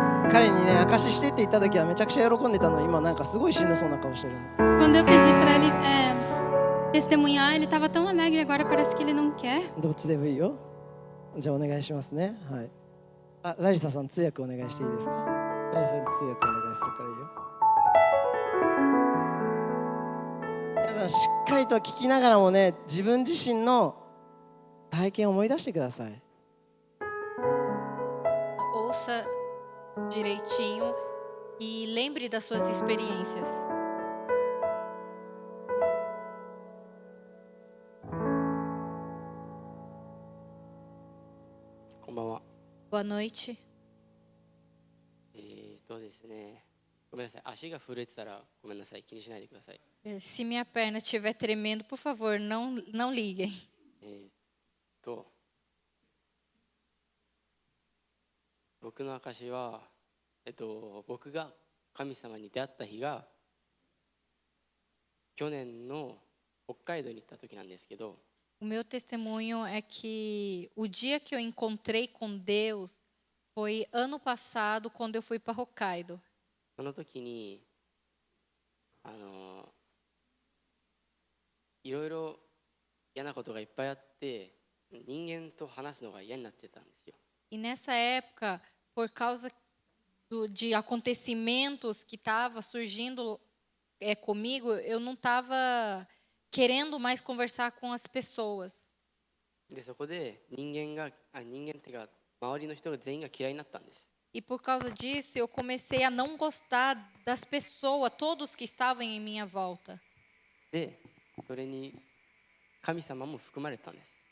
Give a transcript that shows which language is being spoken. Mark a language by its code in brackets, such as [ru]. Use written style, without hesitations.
[ja] 彼にね証ししてって言った時はめちゃくちゃ喜んでたのに今なんかすごいしんどそうな顔してる。 [pt] Quando eu pedi para ele testemunhar, ele estava tão alegre, agora parece que ele não quer. [ja] どっちでもいいよ。じゃあお願いしますね。はい。あ、ラリサさん通訳お願いしていいですか。ラリサに通訳お願いするからいいよ。皆さんしっかりと聞きながらもね、自分自身の体験を思い出してください。 [pt] Ouça direitinho e lembre das suas experiências. [ja] こんばんは。 [pt] Boa noite. [ja] ですね。ごめんなさい。足が震えてたらごめんなさい。気にしないでください。 [pt] Se minha perna estiver tremendo, por favor, não liguem. [ja] 僕の証は、僕が神様に出会った日が去年の北海道に行った時なんですけど、 [pt] O meu testemunho é que o dia que eu encontrei com Deus foi ano passado, quando eu fui para Hokkaido. [ja] その時にいろいろ嫌なことがいっぱいあって人間と話すのが嫌になってたんですよ。 [pt] E nessa época, por causa de acontecimentos que estavam surgindo comigo, eu não estava querendo mais conversar com as pessoas. [ja] でそこで人間っていうか周りの人が全員が嫌いになったんです。 [pt] E por causa disso, eu comecei a não gostar das pessoas, todos que estavam em minha volta. [ja] でそれに神様も含まれたんです。